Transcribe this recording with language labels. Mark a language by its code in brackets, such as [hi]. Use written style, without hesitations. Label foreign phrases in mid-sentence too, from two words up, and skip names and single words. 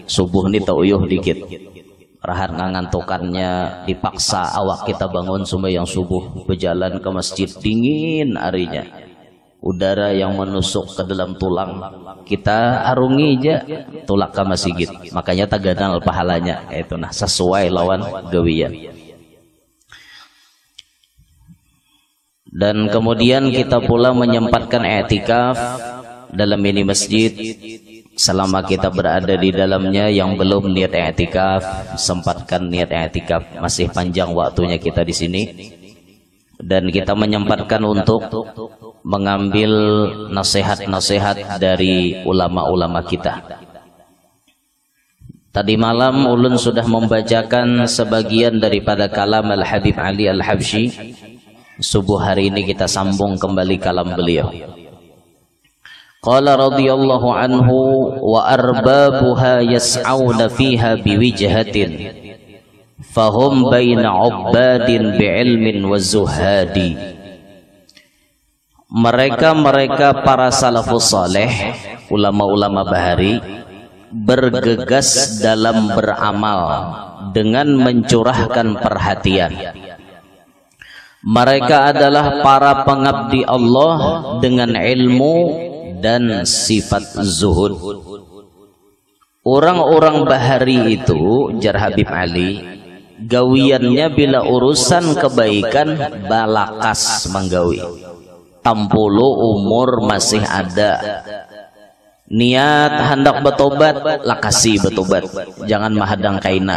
[bjn] Subuh ini tak uyuh dikit, rahan ngangantukannya, dipaksa awak kita bangun sembahyang subuh, berjalan ke masjid, dingin harinya, udara yang menusuk ke dalam tulang, kita arungi aja tulak ke masjid, makanya tagadang pahalanya. Itu nah sesuai lawan gawian. [id] Dan kemudian kita pula menyempatkan i'tikaf dalam ini masjid. Selama kita berada di dalamnya, yang belum niat i'tikaf, sempatkan niat i'tikaf. Masih panjang waktunya kita di sini. Dan kita menyempatkan untuk mengambil nasihat-nasihat dari ulama-ulama kita. Tadi malam ulun sudah membacakan sebagian daripada kalam Al-Habib Ali Al-Habsyi. Subuh hari ini kita sambung kembali kalam beliau. [ar] قال رضي الله عنه وأربابها يسعون فيها بوجهة فهم بين عباد بعلم وزهاد. [id] Mereka para salafus saleh, ulama-ulama bahari, bergegas dalam beramal dengan mencurahkan perhatian. Mereka adalah para pengabdi Allah dengan ilmu dan sifat zuhud. [bjn] Orang-orang bahari itu, jar Habib Ali, gawiannya bila urusan kebaikan balakas menggawi. Tampulu umur masih ada, niat hendak bertobat, lakasi bertobat, jangan mahadang kaina.